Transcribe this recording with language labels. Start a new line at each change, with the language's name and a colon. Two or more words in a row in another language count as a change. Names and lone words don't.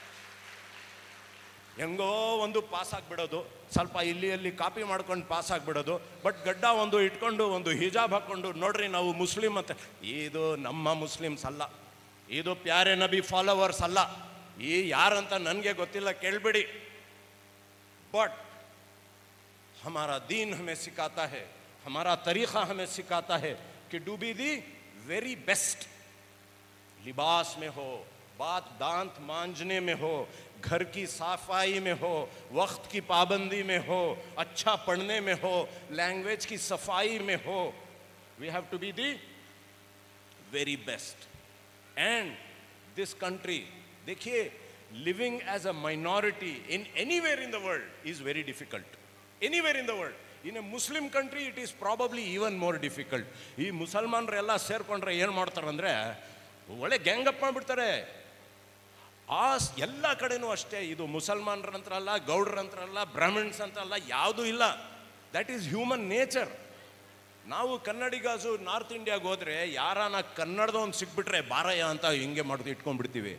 Kannada: ಹೆಂಗೋ ಒಂದು ಪಾಸ್ ಆಗಿಬಿಡೋದು, ಸ್ವಲ್ಪ ಇಲ್ಲಿ ಕಾಪಿ ಮಾಡ್ಕೊಂಡು ಪಾಸ್ ಆಗಿಬಿಡೋದು, ಬಟ್ ಗಡ್ಡ ಒಂದು ಇಟ್ಕೊಂಡು ಒಂದು ಹಿಜಾಬ್ ಹಾಕ್ಕೊಂಡು ನೋಡ್ರಿ ನಾವು ಮುಸ್ಲಿಂ ಅಂತ. ಇದು ನಮ್ಮ ಮುಸ್ಲಿಮ್ಸ್ ಅಲ್ಲ, ಇದು
Hindi: प्यारे नबी
Kannada: ಫಾಲೋವರ್ಸ್ ಅಲ್ಲ. ಈ ಯಾರಂತ ನನಗೆ ಗೊತ್ತಿಲ್ಲ, ಕೇಳಬೇಡಿ.
Hindi: बट हमारा दीन हमें सिखाता है, हमारा तरीक़ा हमें सिखाता है कि
English: do be the very best.
Hindi: लिबास में हो, बात दांत मांजने में हो, घर की सफाई में हो, वक्त की पाबंदी में हो, अच्छा पढ़ने में हो, लैंग्वेज की सफाई में हो.
English: We have to be the very best. And this country, देखिए, living as a minority in anywhere in the world is very difficult. Anywhere in the world. In a Muslim country, it is probably even more difficult.
Kannada: ಈ ಮುಸಲ್ಮಾನರೆಲ್ಲ ಸೇರ್ಕೊಂಡ್ರೆ ಏನು ಮಾಡ್ತಾರಂದ್ರೆ ಒಳ್ಳೆ ಗ್ಯಾಂಗಪ್ ಮಾಡಿಬಿಡ್ತಾರೆ. ಎಲ್ಲ ಕಡೆನೂ ಅಷ್ಟೇ. ಇದು ಮುಸಲ್ಮಾನರಂತ್ರಲ್ಲ, ಗೌಡ್ರಂತ್ರಲ್ಲ, ಬ್ರಾಹ್ಮಿಣ್ಸ್ ಅಂತಲ್ಲ, ಯಾವುದೂ ಇಲ್ಲ.
English: That is human nature.
Kannada: ನಾವು ಕನ್ನಡಿಗಾಸು ನಾರ್ತ್ ಇಂಡಿಯಾಗೆ ಹೋದರೆ ಯಾರಾನ ಕನ್ನಡದವನು ಸಿಕ್ಬಿಟ್ರೆ ಬಾರಯ್ಯ ಅಂತ ಹಿಂಗೆ ಮಾಡೋದು ಇಟ್ಕೊಂಡ್ಬಿಡ್ತೀವಿ.